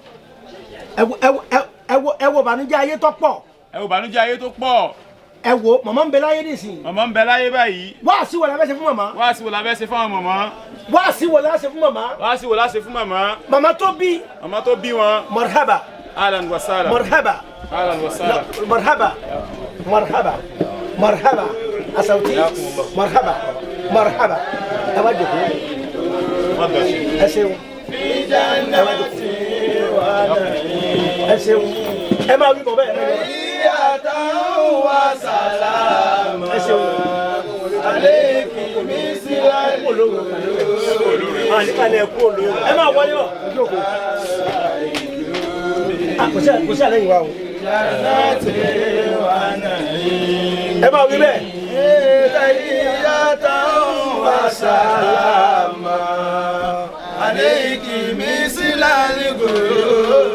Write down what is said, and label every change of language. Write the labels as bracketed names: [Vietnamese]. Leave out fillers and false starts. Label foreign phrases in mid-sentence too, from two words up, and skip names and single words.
[Yoruba] ẹ wo bànújẹ́ ayé tó pọ̀. ẹ wo bànújẹ́ ayé tó pọ̀. ẹ wo màmá ń bẹ láyé nísìnyí. màmá ń bẹ láyé báyìí. wáàsí wo la fẹ́ ṣe fún màmá. wáàsí wo la fẹ́ ṣe fún àwọn màmá. wáàsí wo la ṣe fún màmá. wáàsí wo la ṣe fún màmá. màmá tó bí. màmá tó bí wọn. [Arabic] marhaba. أهلا وسهلا. marhaba. أهلا وسهلا. مرحبا مرحبا مرحبا. asawuti. مرحبا مرحبا. [Yoruba] ẹ wá jókòó. ẹ ṣeun. ẹ wá jókòó. ẹ ṣeun. ẹ máa wí bọ̀ bẹ́ẹ̀. [Arabic] وسلام عليكم مثله [Yoruba] ẹ máa wọlé wọ kò sí àlẹ́yìn wa o ẹ máa wí bẹ́ẹ̀. [Arabic] وسلام عليكم مثله